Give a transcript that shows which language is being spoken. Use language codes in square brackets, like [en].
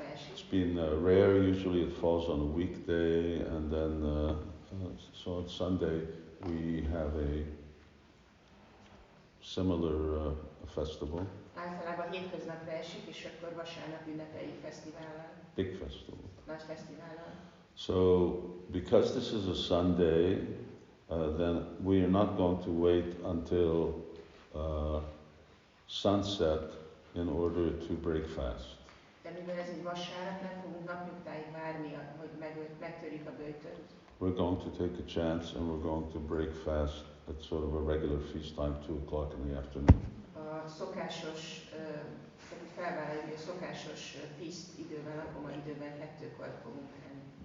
[en] It's been rare, usually it falls on a weekday, and then so on Sunday we have a similar festival. [hu] Általában hétköznapra esik, és akkor vasárnap ünnepeljük fesztivállal. [en] Big festival. [hu] Nagy fesztivállal. [en] So, because this is a Sunday, then we are not going to wait until sunset in order to break fast. [hu] De mivel ez egy vasárnap, nem fogunk napnyugtáig várni, hogy megtörjük a böjtöt. [en] We're going to take a chance and we're going to break fast at sort of a regular feast time, 2:00 in the afternoon. [hu] A szokásos, felvállaljuk, hogy a szokásos feast időben, napoma időben 2-kor fogunk enni.